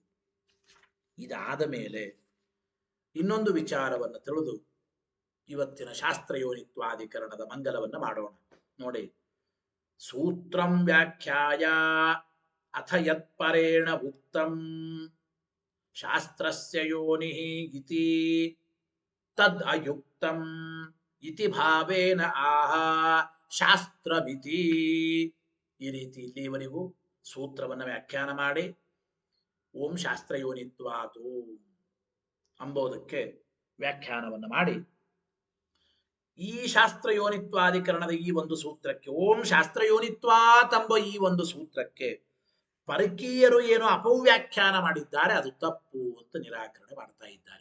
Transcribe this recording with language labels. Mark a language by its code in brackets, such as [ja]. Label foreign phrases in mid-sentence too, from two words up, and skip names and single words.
[kn] ಇದಾದ ಮೇಲೆ ಇನ್ನೊಂದು ವಿಚಾರವನ್ನು ತಿಳಿದು ಇವತ್ತಿನ ಶಾಸ್ತ್ರಯೋನಿತ್ವಾಧಿಕರಣದ ಮಂಗಲವನ್ನು ಮಾಡೋಣ. [sa] ನೋಡಿ, ಸೂತ್ರಂ ವ್ಯಾಖ್ಯಾಯ ಅಥ ಯತ್ಪರೇಣ ಉಕ್ತಂ ಶಾಸ್ತ್ರಸ್ಯ ಯೋನಿಃ ಇತಿ ತದ್ ಅಯುಕ್ತಂ ಇತಿ ಭಾವೇನ ಆಹ ಶಾಸ್ತ್ರವಿತಿ. [kn] ಈ ರೀತಿ ಇಲ್ಲಿವರೆಗೂ ಸೂತ್ರವನ್ನು ವ್ಯಾಖ್ಯಾನ ಮಾಡಿ [sa] ಓಂ ಶಾಸ್ತ್ರಯೋನಿತ್ವಾತು [kn] ಅಂಬೋದಕ್ಕೆ ವ್ಯಾಖ್ಯಾನವನ್ನು ಮಾಡಿ ಈ ಶಾಸ್ತ್ರಯೋನಿತ್ವಾಧಿಕರಣದ ಈ ಒಂದು ಸೂತ್ರಕ್ಕೆ, [sa] ಓಂ ಶಾಸ್ತ್ರಯೋನಿತ್ವಾತ್ [kn] ಎಂಬ ಈ ಒಂದು ಸೂತ್ರಕ್ಕೆ ಪರಕೀಯರು ಏನು ಅಪವ್ಯಾಖ್ಯಾನ ಮಾಡಿದ್ದಾರೆ ಅದು ತಪ್ಪು ಅಂತ ನಿರಾಕರಣೆ ಮಾಡ್ತಾ ಇದ್ದಾರೆ.